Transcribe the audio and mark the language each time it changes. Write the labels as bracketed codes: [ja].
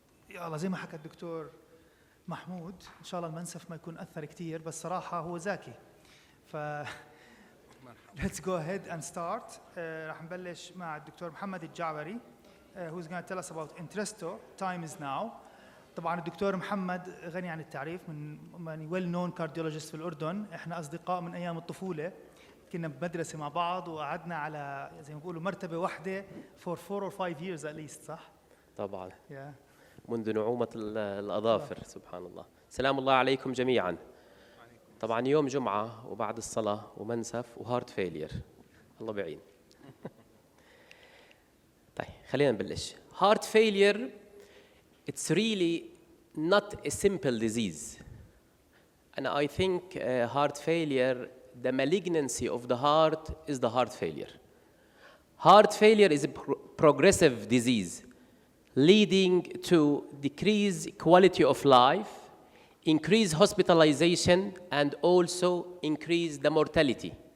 [ar] يلا زي ما حكى الدكتور محمود، إن شاء الله المنسف ما يكون أثر كتير، بس صراحة هو ذكي. [en] let's go ahead and start. [ar] راح نبلش مع الدكتور محمد الجعبري [en] who's going to tell us about Entresto. Time is now. [ar] طبعا الدكتور محمد غني عن التعريف، من [en] well known cardiologist [ar] في الأردن. احنا أصدقاء من أيام الطفولة، كنا بمدرسة مع بعض وقعدنا على زي ما بيقولوا مرتبة واحدة [en] for 4 or 5 years at least، [ar] صح؟ طبعا منذ نعومة الأظافر. سبحان الله. سلام الله عليكم جميعا. طبعا يوم جمعة وبعد الصلاة ومنسف وهارت فيلير، الله بعين. طيب خلينا نبلش. [en] Heart failure it's really not a simple disease, and I think heart failure, the malignancy of the heart is the heart failure. Heart failure is a progressive disease leading to decreased quality of life, increased hospitalization, and also increase the mortality.